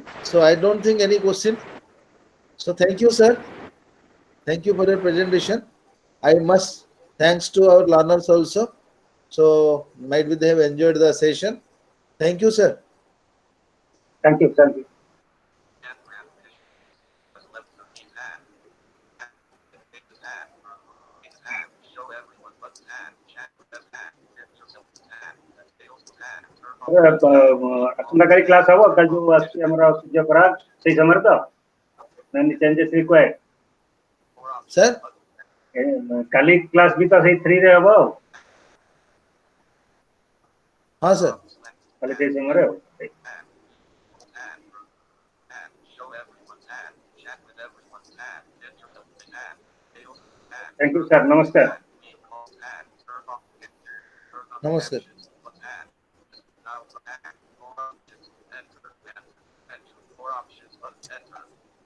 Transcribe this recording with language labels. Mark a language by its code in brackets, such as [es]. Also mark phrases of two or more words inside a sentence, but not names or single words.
[en] So I don't think any question. So thank you, sir. Thank you for your presentation. I must thanks to our learners also. So might be they have enjoyed the session. Thank you, sir. Thank you. Thank you. [or] ଆସନ୍ତାକାଲି କ୍ଲାସ୍ ହବ କାଲି ଯୋଉ ଆସୁଛି ଆମର ସୂର୍ଯ୍ୟପରାଗ ସେଇ ସମୟରେ ତ [en] changes required Sir? [or] କାଲି କ୍ଲାସ୍ ବି ତ ସେଇ 3 ରେ ହବ ଆଉ [hi] हाँ sir. [or] କାଲି ସେଇ ସମୟରେ ଆଉ [en] thank you sir [or] नमस्कार [hi] नमस्कार.